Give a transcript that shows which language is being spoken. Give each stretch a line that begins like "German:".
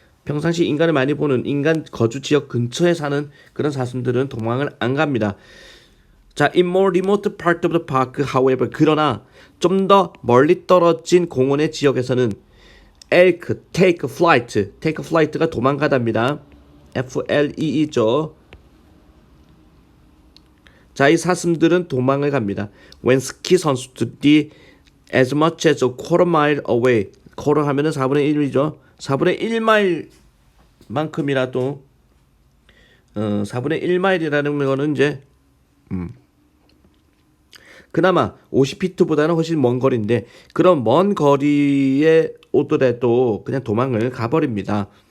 Korean: 평상시 인간을 많이 보는 인간 거주 지역 근처에 사는 그런 사슴들은 도망을 안 갑니다.
English: 자, in more remote part of the park, however,
Korean: 그러나 좀 더 멀리 떨어진 공원의 지역에서는
English: elk, take flight가 도망가답니다. FLEE죠.
Korean: 자, 이 사슴들은 도망을 갑니다.
English: when
Korean: 스키 선수들이
English: as much as a quarter mile away, quarter
Korean: 하면은 4분의 1이죠. 4분의 1마일만큼이라도 4분의 1마일이라는 거는 이제 그나마 50피트보다는 훨씬 먼 거리인데 그런 먼 거리에 오더라도 그냥 도망을 가버립니다.